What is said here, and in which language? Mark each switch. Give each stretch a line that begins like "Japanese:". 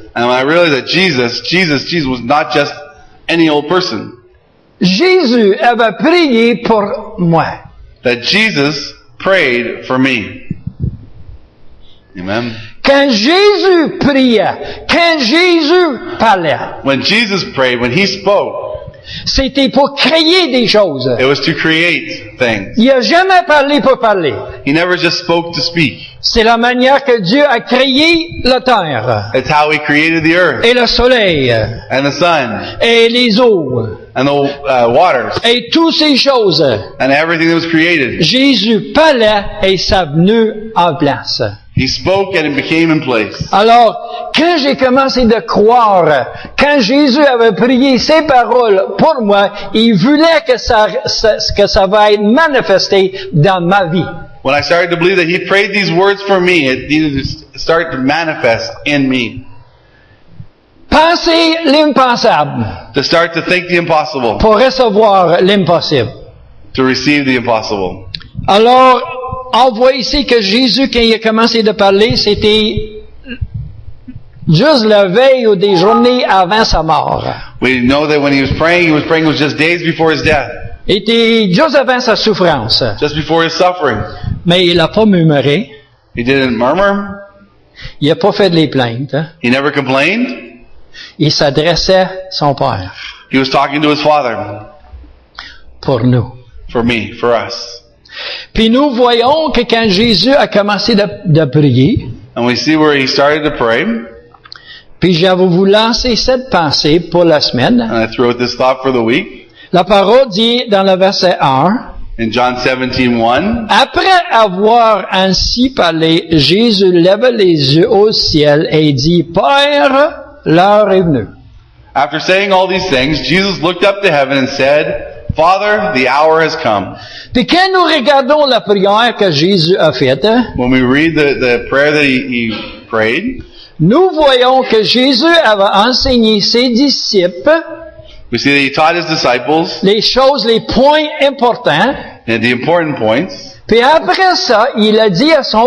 English: and when I realized that Jesus was not just any old person.
French: Jésus avait prié pour moi.
English: That Jesus prayed for me. Amen.
French: Quand Jésus priait, quand Jésus parlait,
English: When Jesus prayed, when He spoke,
French: c'était pour créer des choses.
English: it was to create things.
French: Il n'a jamais parlé pour parler.
English: He never just spoke to speak.
French: C'est la manière que Dieu a créé la terre,
English: It's how He created the earth,
French: et le soleil,
English: and the sun,
French: et les eaux,
English: and the waters,
French: et toutes ces choses.
English: and everything that was created.
French: Jésus parlait et ça venait en place.
English: He spoke and it became in place.
French: Alors, quand j'ai commencé de croire, quand Jésus avait prié ces paroles pour moi, il voulait que ça va être manifesté dans ma vie.
English: When I started to believe that He prayed these words for me, it needed to start to manifest in me.
French: Pensez l'impensable
English: To start to think the impossible.
French: pour recevoir l'impossible.
English: To receive the impossible.
French: Alors, on voit ici que Jésus, quand il a commencé de parler, c'était juste la veille ou des journées avant sa mort.
English: We know that when He was praying was just days before His death.
French: Était juste avant sa souffrance.
English: Just before His suffering.
French: Mais il n'a pas murmuré.
English: He didn't murmur.
French: Il n'a pas fait de les plaintes.
English: He never complained.
French: Il s'adressait à son Père.
English: He was talking to His Father.
French: Pour nous.
English: For me, for us.
French: Puis nous voyons que quand Jésus a commencé de prier,
English: And we see where He started to pray.
French: puis je vais vous lancer cette pensée pour la semaine.
English: And I threw out this thought for the week.
French: La parole dit dans le verset 1,
English: In John 17:1,
French: après avoir ainsi parlé, Jésus leva les yeux au ciel et dit, Père, l'heure est venue.
English: after saying all these things, Jesus looked up to heaven and said, Father, the hour has come.
French: Puis quand nous regardons la prière que Jésus a faite,
English: When we read the prayer that he prayed,
French: nous voyons que Jésus avait enseigné ses disciples
English: we see that He taught His disciples
French: les choses, les points importants,
English: and the important points,
French: Puis après ça, il a dit à son